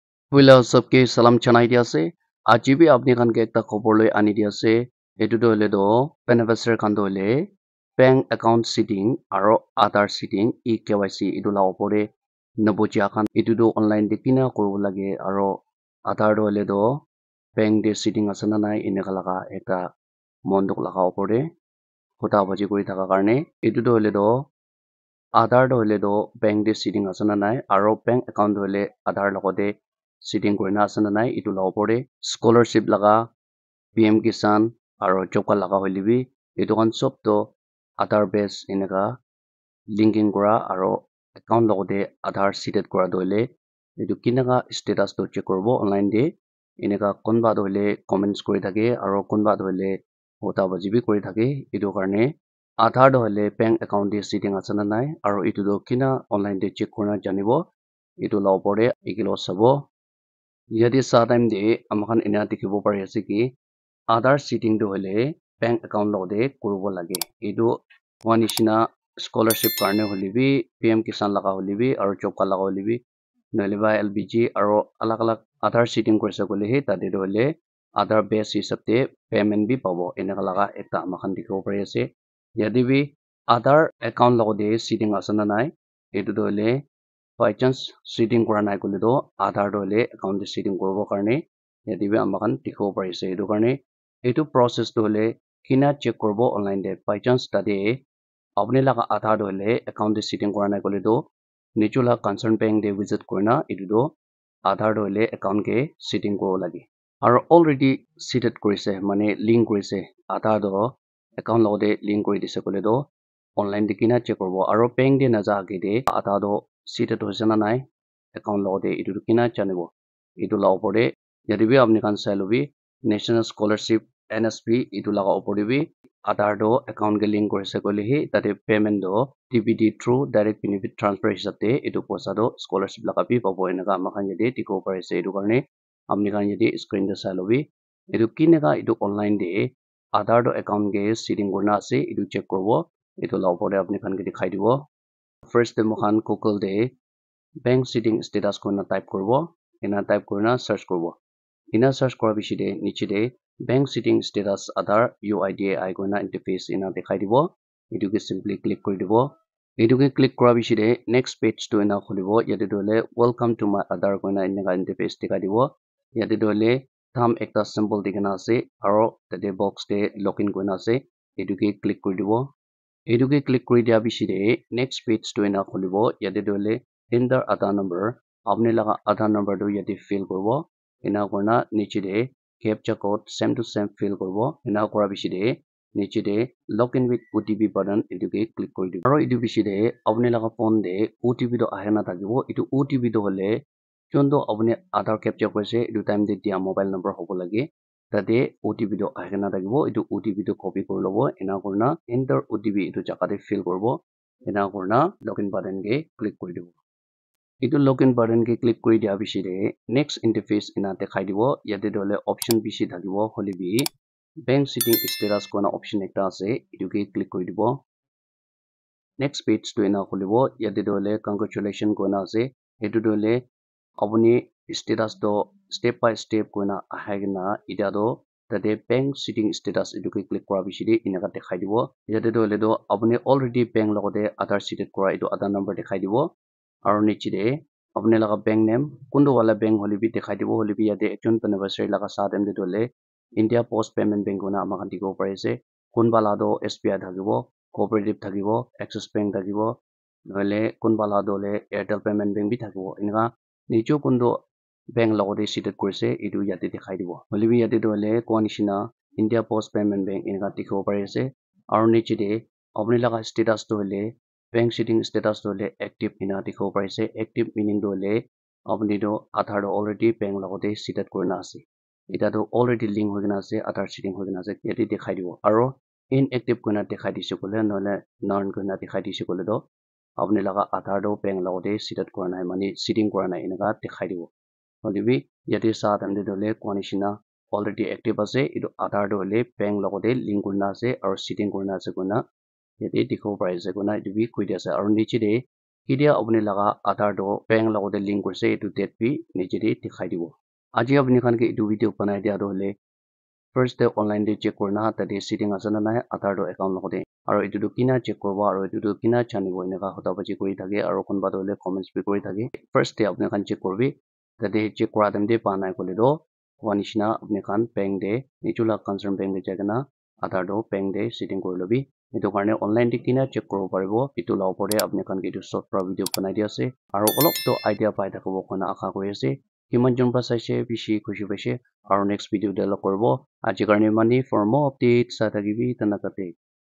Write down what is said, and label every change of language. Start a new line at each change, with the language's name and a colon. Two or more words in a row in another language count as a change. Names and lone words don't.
Naga Pidgin: Wila sabke salam chanai dia ase aji bi apni khan ke ekta khobor loi ani dia ase etu do hole do beneficiary khan do hole
English: bank account setting
Naga Pidgin: aro Aadhaar
English: setting eKYC
Naga Pidgin: etu la opor de nabuja khan etu do online de kina koribo lage aro Aadhaar do hole do bank de setting ase na nai eneka laga ekta mondok laga opor de hota baji kori thaka karne etu do hole do Aadhaar do hole do bank de setting ase na nai aro
English: bank account
Naga Pidgin: do hole Aadhaar logote setting kurina ase na nai etu la opor de scholarship laga PM Kisan aro
English: job card
Naga Pidgin: laga hoile bi etu khan sob to Aadhaar base eneka linking kora aro account logote Aadhaar seated kora do hole etu kinaka status to check koribo online de eneka konba do hole comments kori thake aro konba do hole hota baji bi kori thake etu karne Aadhaar do hole
English: bank account
Naga Pidgin: de setting ase na nai aro etu do kina online de check korina janibo etu la opor de ekilo sabo yate sa time de amakhan ena dikhibo pari ase ki Aadhaar setting do hole
English: bank account
Naga Pidgin: logote koribo lage etu one nishina scholarship karne hole bi PM Kisan laga hole bi aro
English: job card
Naga Pidgin: laga hole bi নহলে বা LBG aro alag alag Aadhaar setting korisa kole he tate do hole Aadhaar base hisab de payment bi pabo eneka laga ekta amakhan dikhibo pari ase yate bi Aadhaar account logote setting ase na nai etu do hole
English: by chance setting
Naga Pidgin: kora nai kole do Aadhaar do hole account de setting koribo karne yate bi amakhan dikhibo pari ase etu karne etu process do hole kina check koribo online de
English: by chance
Naga Pidgin: tate apni laga Aadhaar do hole account de setting kora nai kole do nichola
English: concern bank
Naga Pidgin: de visit korina etu do Aadhaar do hole account ke setting koribo lage aro
English: already seated
Naga Pidgin: korise mane link korise Aadhaar do account logote link kori dise kole do online de kina check koribo aro bank de naja age de Aadhaar do seated hoise na nai account logote etu kina janibo etu la opor de yate bi apni khan sai lobi
English: national scholarship NSP
Naga Pidgin: etu laga opor de bi Aadhaar do account ke link korise kole he tate payment do
English: DBT through direct benefit transfer
Naga Pidgin: hisab de etu poisa do scholarship laga bi pabo eneka amakhan yate dikhibo pari ase etu karne apni khan yate screen de sai lobi etu kineka etu online de Aadhaar do account ke setting korina ase etu check koribo etu la opor de apni khan ke dikhai dibo first de mokhan Google de
English: bank setting status
Naga Pidgin: korina type koribo ena type korina search koribo ena search kora bishi de niche de
English: bank setting status
Naga Pidgin: Aadhaar UIDAI korina interface ena dikhai dibo etu ke
English: simply click
Naga Pidgin: kori dibo etu ke click kora bishi de
English: next page
Naga Pidgin: to ena khulibo yate do hole
English: welcome to my Aadhaar
Naga Pidgin: korina eneka interface dikhai dibo yate do hole thumb ekta symbol dikhina ase aro tate box de login korina ase etu ke click kori dibo etu ke click kori dia bishi de next page to ena khulibo yate do hole
English: enter Aadhaar number
Naga Pidgin: apni laga
English: Aadhaar number
Naga Pidgin: do yate fill koribo ena korina niche de
English: captcha code same to same fill
Naga Pidgin: koribo ena kora bishi de niche de
English: login with OTP button
Naga Pidgin: etu ke click kori dibo aro etu bishi de apni laga phone de OTP do ahe na thakibo etu OTP do hole chondo apni Aadhaar captcha korise etu time de dia
English: mobile number
Naga Pidgin: hobo lage tate OTP do ahe na thakibo etu OTP do copy kori lobo ena korina
English: enter OTP
Naga Pidgin: etu jaga de fill koribo ena korina
English: login button
Naga Pidgin: ke click kori dibo etu
English: login button
Naga Pidgin: ke click kori dia bishi de
English: next interface
Naga Pidgin: ena dekhai dibo yate do hole option bishi thakibo hole bi
English: bank setting status
Naga Pidgin: kona option ekta ase etu ke click kori dibo
English: next page
Naga Pidgin: to ena khulibo yate do hole congratulation kona ase etu do hole apni status do
English: step by step
Naga Pidgin: kona ahai kena eta do tate
English: bank setting status
Naga Pidgin: etu ke click kora bishi de eneka dekhai dibo yate do hole do apni already bank logote Aadhaar seated kora etu Aadhaar number dekhai dibo aro niche de apni laga
English: bank name
Naga Pidgin: kundu wala bank hole bi dekhai dibo hole bi yate ekjon beneficiary laga side de do hole India Post Payment Bank kona amakhan dikhibo pari ase kunba la do SBI thakibo cooperative thakibo Axis Bank thakibo নহলে kunba la do hole Airtel Payment Bank bi thakibo eneka nicho kundu bank logote seated korise etu yate dekhai dibo hole bi yate do hole koa nishina India Post Payment Bank eneka dikhibo pari ase aro niche de apni laga status do hole
English: bank setting status
Naga Pidgin: do hole active ena dikhibo pari ase
English: active meaning
Naga Pidgin: do hole apni do Aadhaar do already bank logote seated korina ase eta do already link hoikena ase Aadhaar setting hoikena ase yate dekhai dibo aro inactive kona dekhai dise kole নহলে none kona dekhai dise kole do apni laga Aadhaar do bank logote seated kora nai mane setting kora nai eneka dekhai dibo hole bi yate sa time de hole koa nishina already active ase etu Aadhaar do hole bank logote link korina ase aro setting korina ase koina yate dikhibo pari ase koina etu bi koi dia ase aro niche de Kedia apni laga Aadhaar do bank lagote link kurse etu date bi niche de dikhai dibo. Aji apni khan ke etu video banai dia do hole
English: first day
Naga Pidgin: online de check korna tate setting ase na nai Aadhaar do account lagote aro etu do kina check korbo aro etu do kina janibo eneka hota bachi kori thake aro konba do hole comments bi kori thake
English: first day
Naga Pidgin: apni khan check korbi tate check kora time de pa nai kole do koa nishina apni khan bank de nijula
English: concern bank
Naga Pidgin: de jaikena Aadhaar do bank de setting kori lobi etu karne online de kina check koribo paribo etu la opor de apni khan ke etu short pra video banai dia ase aro olop to idea pai thakabo koina asha kori ase kiman jon pra saise bishi khushi paise aro
English: next video
Naga Pidgin: de log koribo aji karne mani
English: for more updates
Naga Pidgin: sa thakibi tanakate